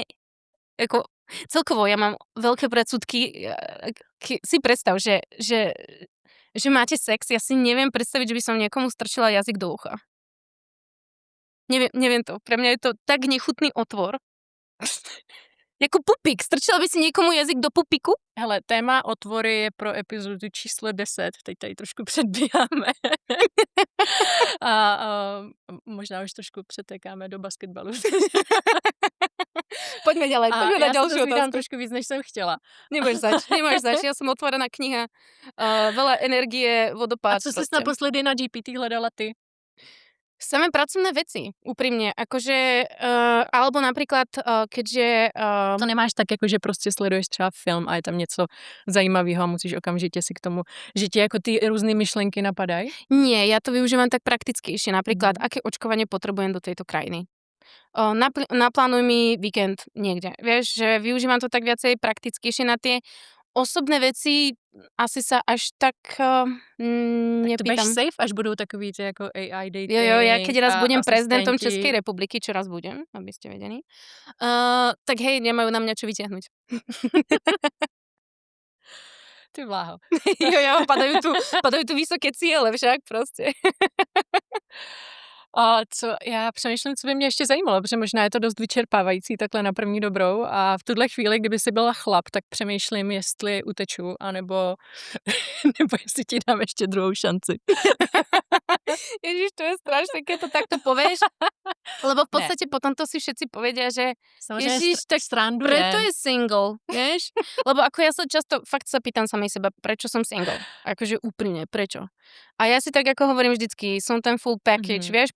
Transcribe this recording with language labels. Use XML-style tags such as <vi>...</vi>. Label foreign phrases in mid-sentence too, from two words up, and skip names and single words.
<sk>Ako, celkovo ja mám veľké predsudky. Si predstav, že máte sex, ja si neviem predstaviť, že by som niekomu strčila jazyk do ucha. Neviem to. Pre mňa je to tak nechutný otvor. Jako pupík. Strčila by si niekomu jazyk do pupíku?</sk> <cs>Hele, téma otvory je pro epizodu číslo 10. Teď tady trošku předbíháme. a možná už trošku přetekáme do basketbalu.</cs> <sk>Poďme ďalej. Poďme na ďalšiu otázku. Ja sa trošku víc, než som chcela. Nemáš zač. Ja som otvorená kniha. Veľa energie, vodopád.</sk> <cs>A co si naposledy na GPT hledala ty?</cs> <sk>Samé pracovné veci, úprimne. Akože, alebo napríklad, keďže...</sk> <cs>To nemáš tak, jako že prostě sleduješ třeba film a je tam něco zajímavého a musíš okamžitě si k tomu, že ti jako ty různé myšlenky napadají?</cs> <sk>Nie, ja to využívam tak praktickejšie. Napríklad, aké očkovanie potrebujem do tejto krajiny. Naplánuj mi víkend niekde. Vieš, že využívam to tak viacej praktickejšie na tie osobné veci asi sa až tak nepýtam.</sk> <cs>Tak to budeš safe, až budú takový ty ako</cs> <en>AI dating.</en> <sk>Jo, ja keď raz budem prezidentom Českej republiky, čo raz budem, aby ste vedeli, tak hej, nemajú na mňa čo vyťahnuť.</sk> <cs>Ty bláho.</cs> <sk>Jo, padajú tu vysoké ciele však proste.</sk> <cs>A já přemýšlím, co by mě ještě zajímalo, protože možná je to dost vyčerpávající takhle na první dobrou a v tuhle chvíli, kdyby si byla chlap, tak přemýšlím, jestli uteču, anebo nebo jestli ti dám ještě druhou šanci.</cs> <sk>Ježiš, to je strašné, keď to takto povieš, lebo v</sk> <cs>Ne.</cs> <sk>podstate potom to si všetci povedia, že</sk> <cs>Samozřejmě</cs> <sk>Ježiš, tak srandujem. preto je single, vieš? Lebo ako ja sa často, fakt sa pýtam samej seba, prečo som single? Akože úprimne, prečo? A ja si tak ako hovorím vždycky, som ten</sk> <en>full package,</en> <sk>vieš?</sk>